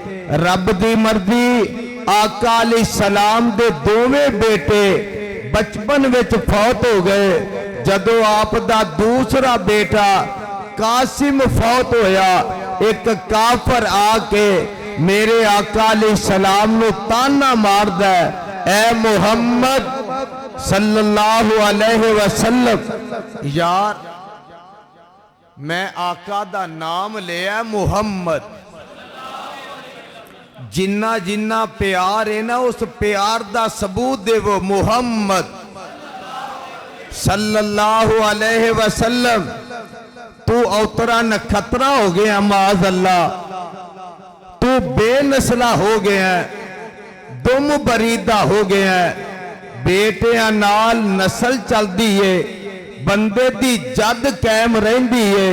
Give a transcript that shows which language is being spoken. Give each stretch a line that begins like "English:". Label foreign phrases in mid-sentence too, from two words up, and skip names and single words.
Punjabi: رب دی مرضی، آقا علیہ السلام دے دوویں بیٹے بچپن وچ فوت ہو گئے. جدوں آپ دا دوسرا بیٹا قاسم فوت ہویا، اک کافر آکے میرے آقا علیہ السلام نوں طعنہ ماردا ہے، اے محمد
Arabic: صلى الله عليه وسلم,
Punjabi: یار میں آقا دا نام لیا محمد, جنا جنا پیار ہے نا اس پیار دا ثبوت دیوو محمد
Arabic: صلى الله عليه وسلم.
Punjabi: تو اوترا نکھترا ہو گیا
Arabic: معاذ الله,
Punjabi: تو بے نسلا ہو گیا، دم بریدہ ہو گیا، بیٹیاں نال نسل چلدی ہے، بندے دی جد قائم رہندی ہے.